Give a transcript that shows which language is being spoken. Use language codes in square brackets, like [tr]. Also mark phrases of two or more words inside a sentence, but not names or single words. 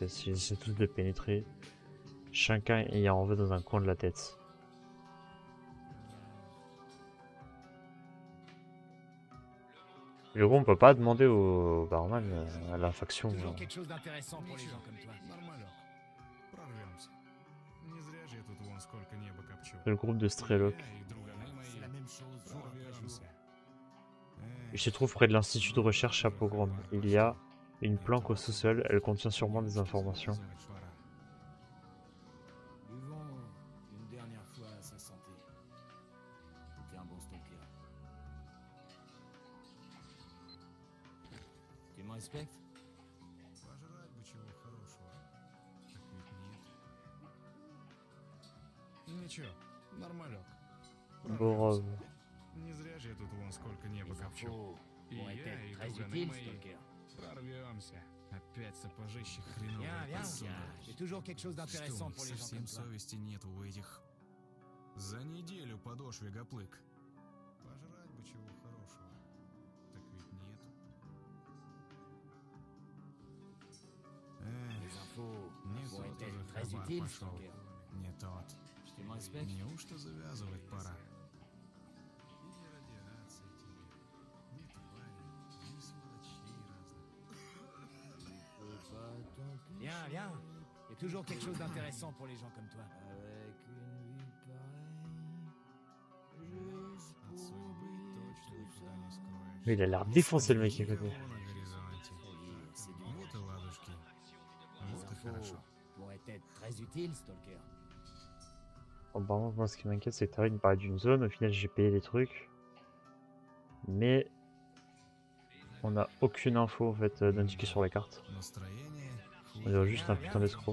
[fr] Ils essaient tous de pénétrer, chacun ayant un vœu dans un coin de la tête. Du coup, on peut pas demander au barman à la faction. Toujours quelque chose d'intéressant pour les gens comme toi. [ru] Нормалек. Прорвемся. Не зря же я тут вон сколько неба копчу. [fr] Le groupe de Strelok. [ru] Я и друганы мои [fr] C'est la même chose. [ru] прорвемся. [fr] Il se trouve près de l'institut de recherche à Pogrom. Il y a une planque au sous-sol, elle contient sûrement des informations. Buvons une dernière fois à sa santé. T'es un bon stalker. Tu me respectes? [ru] Пожрать бы чего хорошего. Так ведь нет. Ничего, Нормалек. [fr] Bravo. [ru] Не зря же я тут вон сколько неба [fr] Les [ru] копчу. [fr] infos [ru] И [fr] vont [ru] я, [fr] être [ru] и [fr] très [ru] друганы [fr] utiles, [ru] мои. [fr] Stalker. [ru] Прорвемся. Опять сапожище [fr] Viens, [ru] хреновое [fr] viens. [ru] подсунули. [fr] C'est toujours quelque chose [ru] Что, [fr] d'intéressant [ru] у них [fr] pour les gens [ru] совсем [fr] comme toi. [ru] совести нет у этих. За неделю подошве гоплык. Пожрать бы чего хорошего. Так ведь нету. [fr] Les infos [ru] Не [fr] vont [ru] тот [fr] être [ru] уже [fr] très [ru] хабар [fr] utiles, [ru] пошел. [fr] Stalker. [ru] Не тот. [fr] Tu me respectes? [ru] Неужто завязывать пора? И не радиация тебе, ни твари, ни сволочей разных. [fr] Viens, viens. Il y a toujours quelque chose d'intéressant pour les gens comme toi. [ru] От судьбы точно никуда не скроешь. [fr] Mais il a l'air défoncé le mec à côté. [ru] Никого на горизонте. Вот и ладушки. Вот и хорошо. [fr] Vont être très utiles, Stalker. Bon, par contre, moi, ce qui m'inquiète, c'est que Tarek me parlait d'une zone. Au final, j'ai payé les trucs. Mais on n'a aucune info en fait d'indiquer sur la carte. [ru] Настроение. [fr] On dirait juste un putain d'escroc.